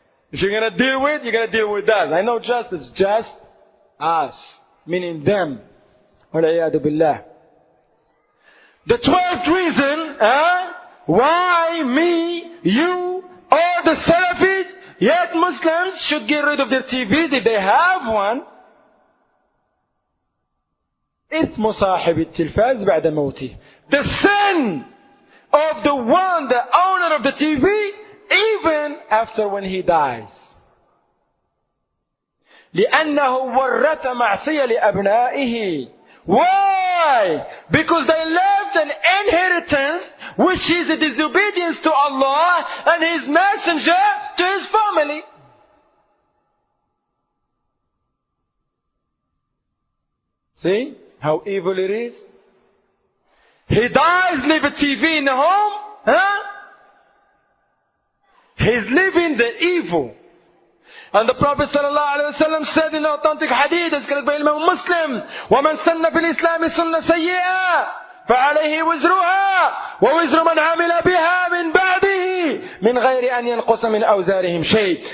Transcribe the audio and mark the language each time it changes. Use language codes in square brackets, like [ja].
[en] If you're going to deal with, you're going to deal with us. I know justice, just us. Meaning them. Wal-iyadu billah. The 12th reason why me, you, all the Salafis, yet Muslims should get rid of their TVs if they have one. [ar] إثم صاحب التلفاز بعد موته. [en] The sin of the one, the owner of the TV, even after when he dies. [ar] لأنه ورث معصية لأبنائه. [en] Why? Because they left an inheritance which is a disobedience to Allah and His Messenger to his family. See how evil it is? He dies, leave a TV in the home, He's living the evil. And the Prophet ﷺ said in authentic hadith, it's carried by Imām Muslim, [ar] وَمَنْ سَنَّ فِي الْإِسْلَامِ سُنَّ سَيِّئَةً فَعَلَيْهِ وِزْرُهَا وَوِزْرُ مَنْ عَمِلَ بِهَا مِنْ بَعْدِهِ مِنْ غَيْرِ أَنْ يَنْقُصَ مِنْ أَوْزَارِهِمْ شَيْءٍ.